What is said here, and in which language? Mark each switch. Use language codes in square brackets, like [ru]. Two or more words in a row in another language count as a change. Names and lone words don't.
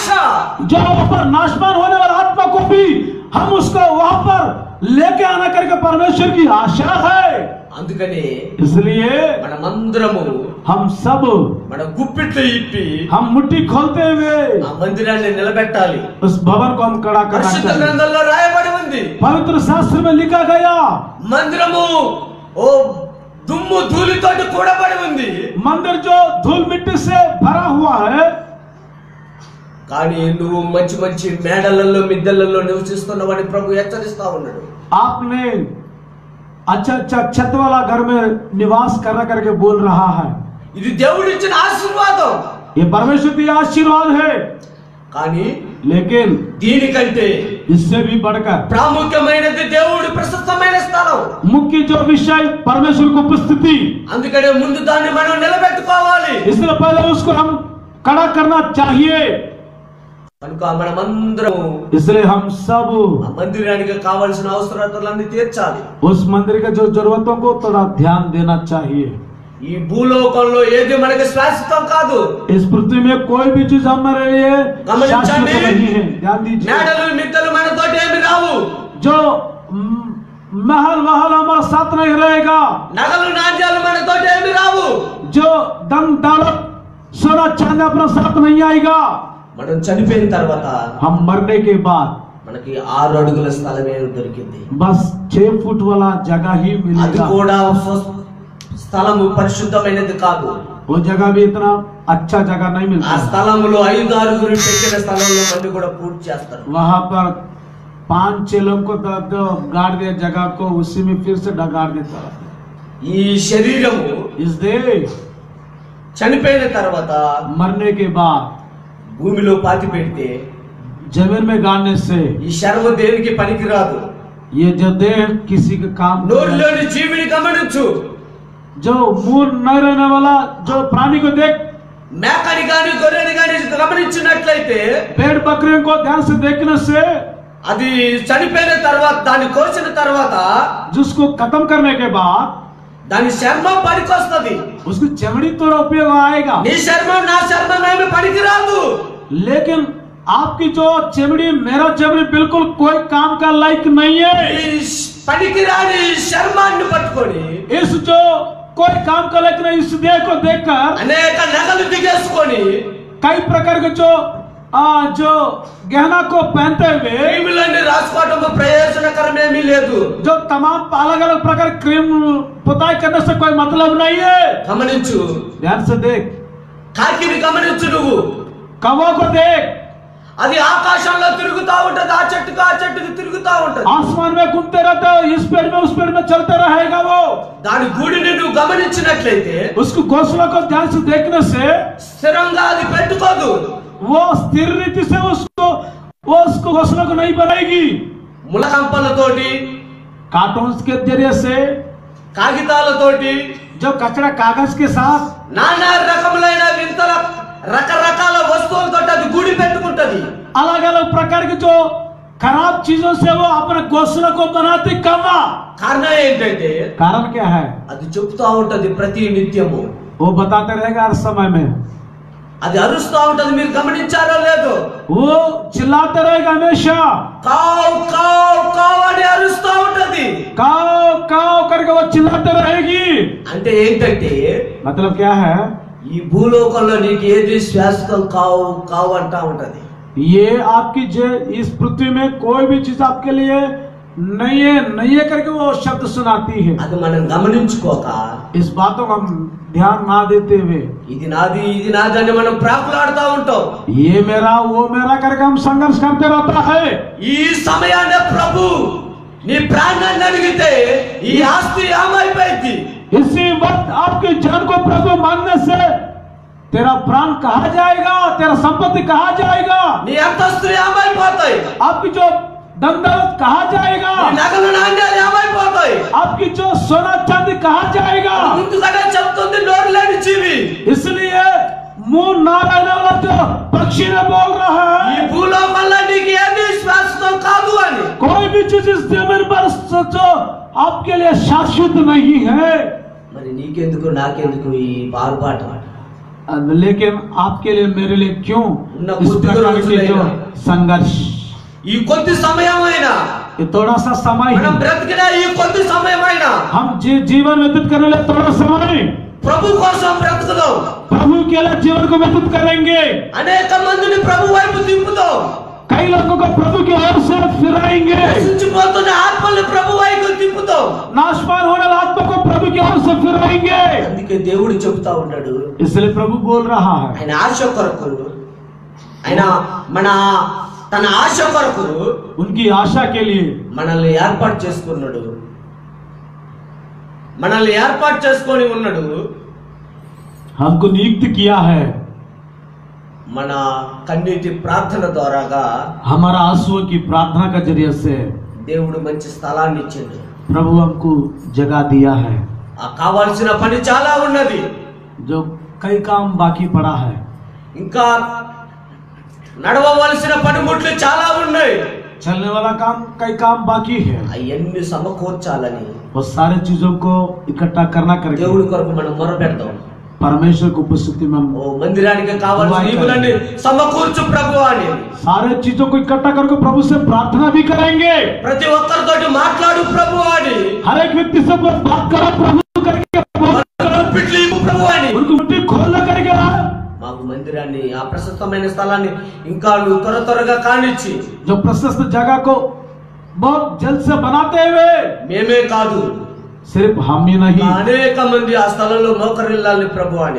[hi] जो ऊपर नाशवान होने वाला आत्मा को भी हम उसको वहां पर लेके आना करके परमेश्वर की आशा है. [te] అందుకని [hi] इसलिए [te] మనమందరము [hi] हम सब [te] మన గుప్పిట్లు ఇప్పి [hi] हम मुट्ठी खोलते हुए [te] ఆ మందిరాన్ని నిలబెట్టాలి. [hi] उस भवन को हम खड़ा करना [te] పరిశుద్ధ [hi] चाहिए. [te] గ్రంథంలో రాయబడి ఉంది, [hi] पवित्र शास्त्र में लिखा गया [te] మందిరము ఓ దుమ్ము ధూళితోటి కూడబడి ఉంది. [hi] मंदिर जो धूल मिट्टी से भरा हुआ है, [te] కానీ నువ్వు మంచి మంచి మేడలలో మిద్దెలలో నివసిస్తున్నవని ప్రభు హెచ్చరిస్తా ఉన్నాడు. [hi] आपने अच्छा अच्छा छत वाला घर में निवास करना करके बोल रहा है. [te] ఇది దేవుడిచ్చిన ఆశీర్వాదం. [hi] ये परमेश्वर की आशीर्वाद है. [te] కానీ [hi] लेकिन [te] దీనికంటే [hi] इससे भी बढ़कर [te] ప్రాముఖ్యమైనది దేవుడి ప్రశస్తమైన స్థలం. [hi] मुख्य जो विषय परमेश्वर की उपस्थिति, [te] అందుకనే ముందు దాన్ని మనం నిలబెట్టుకోవాలి. [hi] इसलिए पहले उसको हम खड़ा करना चाहिए. [te] కనుక మనమందరం [hi] इसलिए हम सब [te] ఆ మందిరానికి కావాల్సిన అవసరాలన్నీ తీర్చాలి. [hi] उस मंदिर के जो जरूरतों को थोड़ा ध्यान देना चाहिए. [te] ఈ భూలోకంలో ఏది మనకి శాశ్వతం కాదు. [hi] इस पृथ्वी में कोई भी चीज हमारे लिए शाश्वत नहीं है. ध्यान दीजिए. [te] మేడలు మిద్దెలు మనతో ఏమి రావు. [hi] जो महल वहल हमारे साथ नहीं रहेगा, [te] నగలు నాణ్యాలు మనతో ఏమి రావు. [hi] जो धन दौलत सोना चांदी अपना साथ नहीं आएगा. [te] మనం చనిపోయిన తర్వాత [hi] हम मरने के बाद [te] మనకి 6 అడుగుల స్థలమే దొరికింది. [hi] बस 6 फुट वाला जगह ही [te] అది [hi] मिलेगा. [te] కూడా స్థలము పరిశుద్ధమైనది కాదు. [hi] वो जगह भी इतना अच्छा जगह नहीं [te] ఆ [hi] मिलता. [te] స్థలంలో 5-6 పెట్టిన స్థలంలో మంది కూడా పూర్తి చేస్తారు. [hi] वहां पर 5-6 लोग को गाड़ दिया जगह को, उसी में फिर से गाड़ देता. [te] ఈ శరీరము [hi] इसलिए [te] చనిపోయిన తర్వాత [hi] मरने के बाद [te] భూమిలో పాతి పెడితే [hi] जमीन में गाड़ने से [te] ఈ శర్మ దేనికి పనికిరాదు. [hi] ये जो देह किसी के काम का नहीं. [te] నోరులోని జీవిని గమనించు. [hi] जो मुंह न रहने वाला जो प्राणी को देख, [te] మేకని గాని గొర్రెని గాని గమనించినట్లయితే [hi] भेड़ बकरियों को ध्यान से देखने से [te] అది చనిపోయిన తర్వాత దాన్ని కోసిన తర్వాత [hi] जिसको खत्म करने के बाद [te] దాని చర్మం పనికొస్తది. [hi] उसकी चमड़ी थोड़ा उपयोग आएगा. [te] నీ చర్మం నా చర్మం ఏమి పనికిరాదు. [hi] लेकिन आपकी जो चमड़ी मेरा चमड़ी बिल्कुल कोई काम का लायक नहीं है. [te] ఈ పనికిరాని చర్మాన్ని పట్టుకొని [hi] इस जो कोई काम का लायक नहीं, इस देह को देखकर [te] అనేక నగలు దిగేసుకొని [hi] कई प्रकार के जो गहना को पहनते हुए [te] క్రీములన్నీ రాసుకోవటం ప్రయోజనకరమేమీ లేదు. [hi] जो तमाम अलग अलग प्रकार क्रीम पुताई करने से कोई मतलब नहीं है. [te] గమనించు. [hi] ध्यान से देख. [te] కాకిని గమనించు. నువ్వు [hi] कौवा को देख. [te] అది ఆకాశంలో తిరుగుతా ఉంటది. ఆ చెట్టుకు ఆ చెట్టుకు తిరుగుతా ఉంటది. [hi] आसमान में घूमते रहते हो, इस पेड़ में उस पेड़ में चलते रहेगा वो. [te] దాని గూడిని నువ్వు గమనించినట్లయితే [hi] उसको घोंसला को ध्यान से देखने से [te] స్థిరంగా అది పెట్టుకోదు. [hi] वो स्थिर रीति से उसको घोंसला को नहीं बनाएगी. [te] ములకంపలతోటి [hi] कार्टून के जरिए से, [te] కాగితాలతోటి [hi] जो कचरा कागज के साथ, [te] నానా రకములైన వింతల రకరకాల వస్తువులతో అది గూడి పెట్టుకుంటది. [hi] अलग अलग प्रकार के जो खराब चीजों से वो अपने घोंसला को बनाते कमा. [te] కారణం ఏంటంటే [hi] कारण क्या है? [te] అది చెప్తా ఉంటది ప్రతి నిత్యము. [hi] वो बताते रहेगा हर समय में. [te] అది అరుస్తా ఉంటది. మీరు గమనించారో లేదో? [hi] वो चिल्लाते रहेगा हमेशा. [te] కావ్ కావ్ కావ్ అని అరుస్తా ఉంటది. [hi] काव चिल्लाते रहेगी। [te] అంటే ఏంటంటే [hi] मतलब क्या है? [te] ఈ భూలోకంలో నీకు ఏది శాశ్వతం కావు అంటా ఉంటది। [hi] ये आपकी इस पृथ्वी में कोई भी चीज आपके लिए नहीं है करके वो शब्द सुनाती है। [te] అది మనం గమనించుకోక [hi] इस बातों को हम ध्यान ना देते हुए [te] ఇది నాది అని మనం ప్రాకులాడుతూ ఉంటాం। [hi] ये मेरा वो मेरा करके हम संघर्ष करते रहता है। [te] ఈ సమయాన్ని ప్రభు నీ ప్రాణాన్ని అడిగితే ఈ ఆస్తి ఏమైపోయింది? [hi] इसी वक्त आपकी जान को प्रभु मानने से तेरा प्राण कहा जाएगा, तेरा संपत्ति कहा जाएगा, [te] నీ అంతస్తులు ఏమైపోతాయి? [hi] आपकी जो धन दौलत कहा जाएगा, [te] నీ నగలు నాణ్యాలు ఏమైపోతాయి? [hi] आपकी जो सोना चांदी कहा जाएगा। [te] ముందుగానే చెప్తుంది నోరు లేని జీవి। [hi] इसलिए मुंह ना रहने वाला जो पक्षी ने बोल रहा [te] ఈ [hi] है [te] భూలోకంలో నీకు ఏది శాశ్వతం కాదు అని। [hi] कोई भी चीज इस जमीन पर जो आपके लिए शाश्वत नहीं है। [te] మరి నీకెందుకు నాకెందుకు ఈ బారుబాట? [hi] लेकिन आपके लिए मेरे लिए क्यों [te] ఉన్న [hi] इस [te] కొద్ది [hi] प्रकार के जो [te] రోజులైనా [hi] संघर्ष? [te] ఈ కొద్ది సమయమైనా [hi] ये थोड़ा सा समय [te] మనం [hi] है, [te] బ్రతికిన ఈ కొద్ది సమయమైనా [hi] हम जीवन व्यतीत करने लिए थोड़ा समय [te] ప్రభు కోసం బ్రతుకుదాం। [hi] प्रभु के लिए जीवन को व्यतीत करेंगे। [te] అనేక మందిని ప్రభు వైపు తిప్పుదాం। [hi] कई लोगों को प्रभु की ओर से फिराएंगे। [te] నశించిపోతున్న ఆత్మల్ని ప్రభు వైపు తిప్పుదాం। [hi] नाशवान होने वाले आत्मा को प्रभु की ओर से फिराएंगे। [te] అందుకే దేవుడు చెప్తా ఉన్నాడు, [hi] इसलिए प्रभु बोल रहा है [te] ఆయన ఆశ కొరకు ఆయన తన ఆశ కొరకు [hi] उनकी आशा के लिए [te] మనల్ని ఏర్పాటు చేసుకున్నాడు, మనల్ని ఏర్పాటు చేసుకొని ఉన్నాడు। [hi] हमको नियुक्त किया है। [te] మన కన్నీటి ప్రార్థన ద్వారాగా [hi] हमारा आंसुओं की प्रार्थना का जरिए से [te] దేవుడు మంచి స్థలాన్ని ఇచ్చిండు। [hi] प्रभु हमको जगह दिया है। [te] ఆ కావాల్సిన పని చాలా ఉన్నది, [hi] जो कई काम बाकी पड़ा है, [te] ఇంకా నడవవలసిన పనిముట్లు చాలా ఉన్నాయి। [hi] चलने वाला काम कई काम बाकी है। [te] అవన్నీ సమకూర్చాలని [hi] वो सारे चीजों को इकट्ठा करना करके [te] దేవుడి కొరకు మనం మొరపెడదాం। [hi] परमेश्वर की उपस्थिति में हम [te] ఓ మందిరానికి కావాల్సిన ఈవులన్నీ సమకూర్చు ప్రభు అని [hi] सारे चीजों को इकट्ठा करके प्रभु से प्रार्थना भी करेंगे। [te] ప్రతి ఒక్కరితోటి మాట్లాడు ప్రభు అని, [hi] हर एक व्यक्ति से बात करो प्रभु करके, [te] పిట్లు ఇవ్వు ప్రభు అని। [hi] उनको मुट्ठी खोलना करके [te] మాకు మందిరాన్ని ఆ ప్రశస్తమైన స్థలాన్ని ఇంకా త్వరగా కానిచ్చి [hi] जो प्रशस्त जगह को बहुत जल्द से बनाते हुए [te] మేమే కాదు [hi] सिर्फ हम ही नहीं, [te] అనేక మంది ఆ స్థలంలో మోకరిల్లాలని ప్రభు అని।